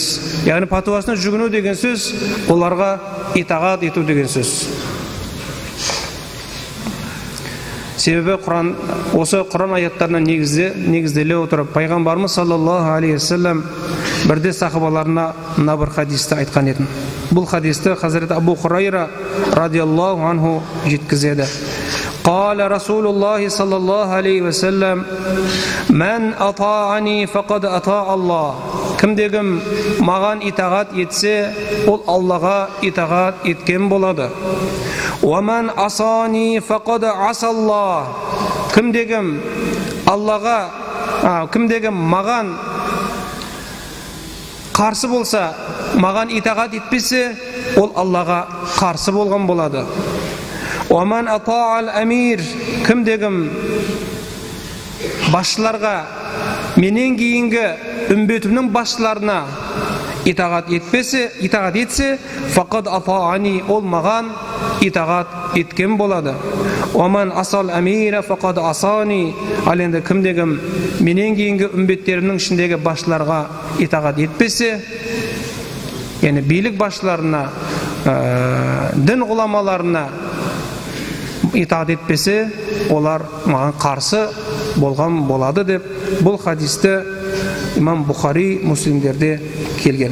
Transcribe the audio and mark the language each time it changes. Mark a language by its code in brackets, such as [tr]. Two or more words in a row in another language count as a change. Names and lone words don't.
[kk] Яғни пәтуасына жүгіну деген сөз оларға итағат ету деген сөз. Себебі осы Құран аяттарына негізделе отырып, пайғамбарымыз [ar] صلى الله عليه وسلم [kk] бірде сахабаларына мына бір хадисті айтқан еді. Бұл хадисті Хазірет Абу Хурайра [ar] رضي الله عنه [kk] жеткізеді. [ar] قال رسول الله صلى الله عليه وسلم من أطاعني فقد أطاع الله. [kk] Кімдегім маған итағат етсе, ол Аллаға итағат еткен болады. [ar] ومن عصاني فقد عصى الله. [kk] Кімдегім маған қарсы болса, маған итағат етпесе, ол Аллаға қарсы болған болады. [ar] ومن أطاع الأمير. [kk] Кімдегім басшыларға, менен кейінгі үмбетімнің басшыларына итағат етсе, [ar] فقد أطاعني, [kk] ол маған итағат еткен болады. [ar] ومن عصى الأمير فقد عصاني. [kk] Ал енді кімдегім менен кейінгі үмбеттерімнің ішіндегі басшыларға итағат етпесе, яғни билік басшыларына, дін ғұламаларына итағат етпесе, олар маған қарсы болған болады деп бұл хадисті имам Бұхари, Муслимдерде келген.